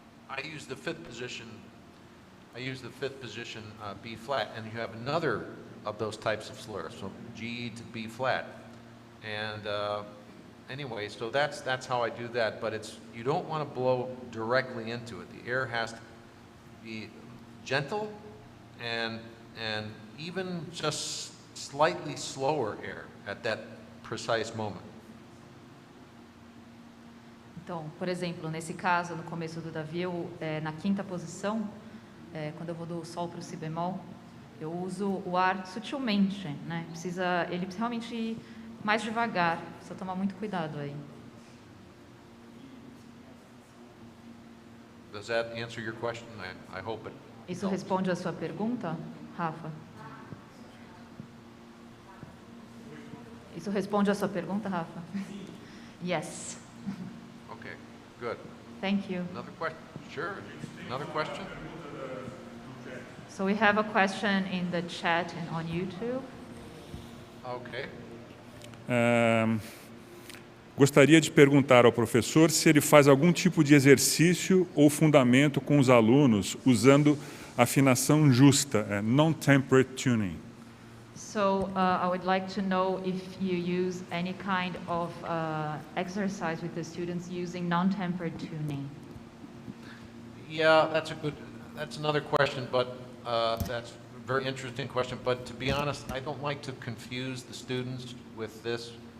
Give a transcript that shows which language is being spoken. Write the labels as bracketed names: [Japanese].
[English] I use the fifth position. I use the fifth position, B flat, and you have another of those types of slurs, so G to B flat, and anyway, so that's how I do that. But you don't want to blow directly into it. The air has to be gentle, and even just slightly slower air at that precise moment. [Portuguese] Então, por exemplo, nesse caso, no começo do Davi, na quinta posição, quando eu vou do sol para o si bemol, eu uso o ar sutilmente, né? Ele precisa realmente ir mais devagar, precisa tomar muito cuidado aí. [English] Does that answer your question? I hope it. [Portuguese] Isso responde a sua pergunta, Rafa? Isso responde a sua pergunta, Rafa? [English] Yes. Okay, good. Thank you. Another question? Sure. Another question? So we have a question in the chat and on YouTube. Okay. [Portuguese] Gostaria de perguntar ao professor se ele faz algum tipo de exercício ou fundamento com os alunos usando afinação justa, [English] non-tempered tuning. So I would like to know if you use any kind of exercise with the students using non-tempered tuning. Yeah, that's another question, but that's a very interesting question. But to be honest, I don't like to confuse the students with this.